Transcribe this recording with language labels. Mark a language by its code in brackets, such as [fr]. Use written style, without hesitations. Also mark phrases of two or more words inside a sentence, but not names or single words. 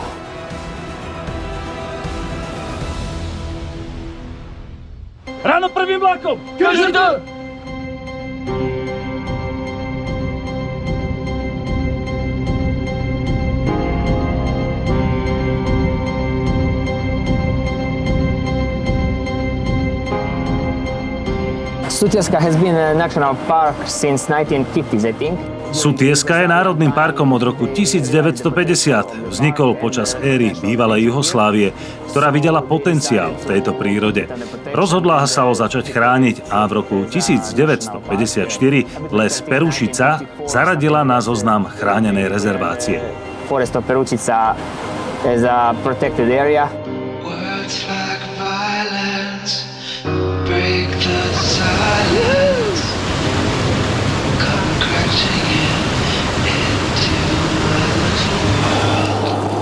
[sk] Ráno prvým vlakom! Každý! [en] Sutjeska has been a national park since 1950s, I think. [sk] Sutjeska je národným parkom od roku 1950. Vznikol počas éry bývalej Juhoslávie, ktorá videla potenciál v tejto prírode. Rozhodla sa ho začať chrániť a v roku 1954 les Perušica zaradila na zoznam chránenej rezervácie. [en] Forest of Perušica is a protected area. Words like violence break the silence. Come crashing into my little world.